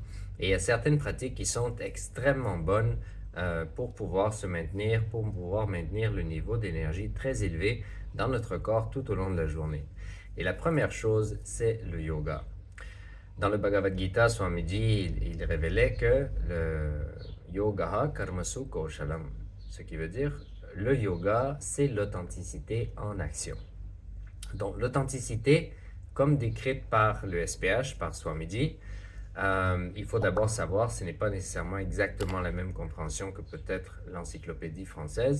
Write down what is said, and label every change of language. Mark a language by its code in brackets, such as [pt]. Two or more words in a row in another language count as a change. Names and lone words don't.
[fr] Et il y a certaines pratiques qui sont extrêmement bonnes pour pouvoir se maintenir, pour pouvoir maintenir le niveau d'énergie très élevé dans notre corps tout au long de la journée. Et la première chose, c'est le yoga. Dans le Bhagavad Gita, Swamiji, il révélait que le [sa] योग कर्मसु कौशलम्, [fr] ce qui veut dire le yoga, c'est l'authenticité en action. Donc l'authenticité, comme décrite par le SPH, par Swamiji, il faut d'abord savoir, ce n'est pas nécessairement exactement la même compréhension que peut-être l'encyclopédie française.